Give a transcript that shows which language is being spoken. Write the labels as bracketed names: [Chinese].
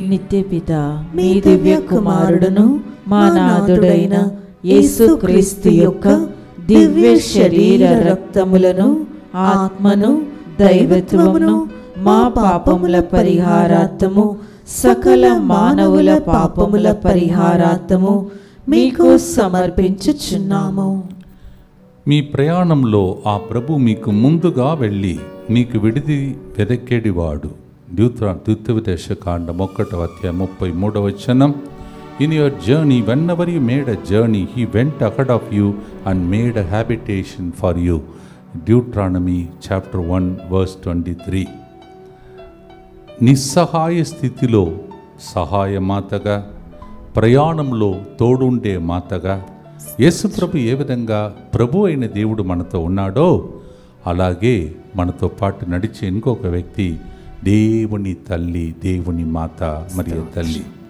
[Telugu] నిత్యపిత మీ దివ్య కుమారుడును మా నాథుడైన యేసుక్రీస్తు యొక్క దివ్య శరీర రక్తములను ఆత్మను దైవత్వమును మా పాపముల పరిహారార్థము సకల మానవుల పాపముల పరిహారార్థము మీకు సమర్పించుచున్నాము. మీ ప్రయాణంలో ఆ ప్రభు మీకు ముందుగా వెళ్ళి మీకు విడిది వెదకేడివాడు. ద్వితీయోపదేశకాండం 1:33. [English] In your journey, whenever you made a journey, he went ahead of you and made a habitation for you. Deuteronomy chapter 1:23. [Telugu] నిస్సహాయ స్థితిలో సహాయ మాతగా, ప్రయాణంలో తోడుండే మాతగా యేసుప్రభు ఏ విధంగా ప్రభు అయిన దేవుడు మనతో ఉన్నాడో అలాగే మనతో పాటు నడిచే ఇంకొక వ్యక్తి దేవుని తల్లి, దేవుని మాత మరియు తల్లి.